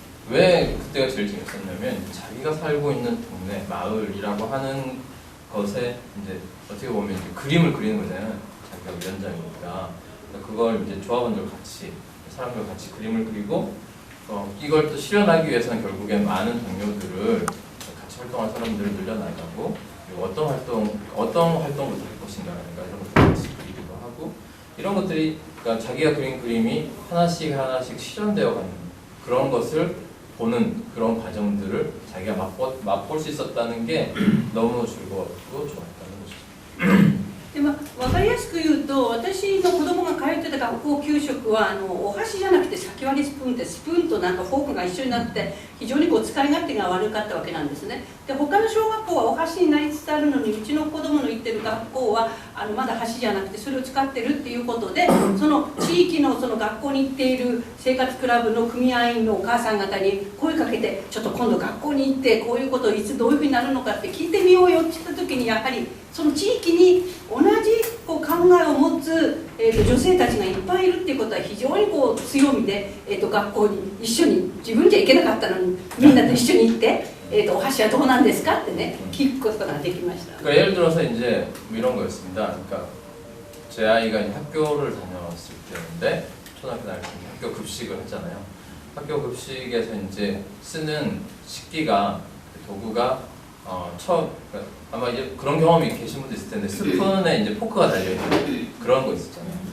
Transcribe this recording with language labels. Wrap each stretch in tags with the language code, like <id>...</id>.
<ko>왜 그때가 제일 재밌었냐면 자기가 살고 있는 동네 마을이라고 하는 것에 이제 어떻게 보면 이제 그림을 그리는 거잖아요. 자기가 위원장이니까 그걸 이제 조합원들 같이 사람들 같이 그림을 그리고 이걸 또 실현하기 위해서는 결국엔 많은 동료들을 같이 활동할 사람들을 늘려나가고 그리고 어떤 활동부터 할 것인가라는 이런 것들 같이 그리기도 하고 이런 것들이 그러니까 자기가 그린 그림이 하나씩 실현되어 가는 그런 것을 보는 그런 과정들을 자기가 맛볼 수 있었다는 게 너무 즐거웠고 좋았다는 것이죠.</ko> <ja>で分かりやすく言うと、私の子供が通ってた学校給食はお箸じゃなくて先割りスプーンで、スプーンとなんかフォークが一緒になって非常にこう使い勝手が悪かったわけなんですね。で他の小学校はお箸になりつつあるのに、うちの子供の行ってる学校はまだ箸じゃなくてそれを使ってるっていうことで、その地域のその学校に行っている生活クラブの組合員のお母さん方に声かけて、ちょっと今度学校に行ってこういうことをいつどういうふうになるのかって聞いてみようよって言った時に、やはりその地域に同じこう考えを持つ、女性たちがいっぱいいるっていうことは非常にこう強みで、学校に一緒に自分じゃ行けなかったのにみんなと一緒に行って、お箸はどうなんですかってね聞くことができました。</ja> <ko>그러니까 예를 들어서 이제 뭐 이런 거였습니다. 그러니까 제 아이가 이제 학교를 다녀왔을 때인데 초등학교 다닐 때 학교 급식을 했잖아요. 학교 급식에서 이제 쓰는 식기가 도구가 그러니까 아마 이제 그런 경험이 계신 분도 있을 텐데 스푼에 이제 포크가 달려있는 그런 거 있었잖아요.</ko>